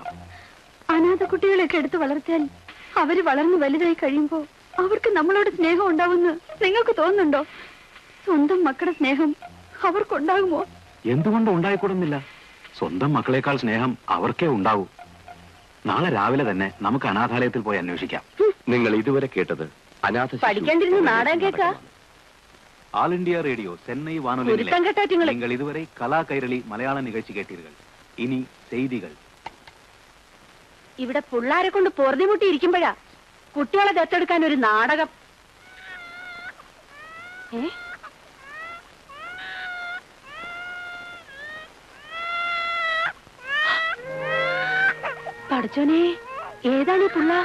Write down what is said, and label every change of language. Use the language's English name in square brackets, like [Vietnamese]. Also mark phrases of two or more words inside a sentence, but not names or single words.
[Malayalam] അനാഥ കുട്ടികളെയൊക്കെ എടുത്തു വളർത്തിയാൽ അവര് വളർന്നു വലുതായി കഴിയുമ്പോ അവർക്ക് നമ്മളോട് സ്നേഹം ഉണ്ടാവുമെന്ന് നിങ്ങൾക്ക് തോന്നുന്നുണ്ടോ? സ്വന്തം മക്കളുടെ സ്നേഹം അവർക്കുണ്ടാകുമോ? എന്തുകൊണ്ട് ഉണ്ടായിക്കൂടുന്നില്ല? സ്വന്തം മക്കളെക്കാൾ സ്നേഹം അവർക്കേ ഉണ്ടാവൂ. നാളെ രാവിലെ തന്നെ നമുക്ക് അനാഥാലയത്തിൽ പോയി അന്വേഷിക്കാം. നിങ്ങൾ ഇതുവരെ കേട്ടത് അനാഥ പഠിക്കാണ്ടിരുന്ന് നാടകം കേൾക്കാ. [Tamil] ஆல் இந்தியா ரேடியோ சென்னை வானொலியில் நீங்கள் இதுவரை கலா கைரளி மலையாள நிகழ்ச்சி கேட்டீர்கள். இனி செய்திகள். [Malayalam] ഇവിടെ പിള്ളാരെ കൊണ്ട് പൊറുതിമുട്ടി ഇരിക്കുമ്പോഴാ കുട്ടികളെ ദത്തെടുക്കാൻ ഒരു നാടകം. പഠിച്ചോനെ, ഏതാണ് ഈ പുള്ള?